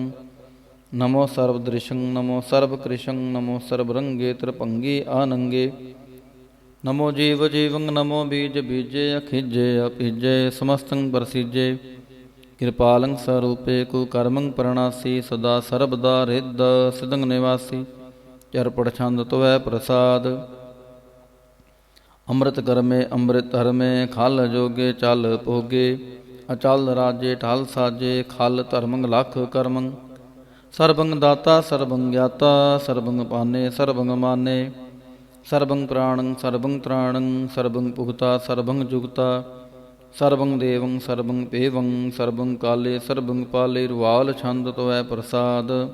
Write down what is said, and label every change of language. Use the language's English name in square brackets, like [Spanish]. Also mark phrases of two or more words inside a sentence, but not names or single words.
[Braj] नमो सर्वदृशं नमो सर्वकृशं नमो सर्वरंगे त्रिपंगे आनंगे नमो जीव जीवं नमो बीज बीजे अखिजे अपिजे समस्तं प्रसिजे कृपालं स्वरूपे कुकर्मं प्रणासी सदा सर्वदा हृद सिदं निवासी चरपट छंद तवै प्रसाद ਅੰਮ੍ਰਿਤ ਕਰਮੇ ਅੰਮ੍ਰਿਤ ਧਰਮੇ ਖਲ ਜੋਗੇ ਚਲ ਭੋਗੇ ਅਚਲ ਰਾਜੇ ਠਲ ਸਾਜੇ ਖਲ ਧਰਮੰ ਲਖ ਕਰਮੰ ਸਰਬੰ ਦਾਤਾ ਸਰਬੰ ਗਿਆਤਾ ਸਰਬੰ ਪਾਨੇ ਸਰਬੰ ਮਾਨੇ ਸਰਬੰ ਪ੍ਰਾਣੰ ਸਰਬੰ ਤ੍ਰਾਣੰ ਸਰਬੰ ਪੁਗਤਾ ਸਰਬੰ ਜੁਗਤਾ ਸਰਬੰ ਦੇਵੰ ਸਰਬੰ ਪੇਵੰ ਸਰਬੰ ਕਾਲੇ ਸਰਬੰ ਪਾਲੇ ਰੁਵਾਲ ਛੰਦ ਤੋਐ ਪ੍ਰਸਾਦ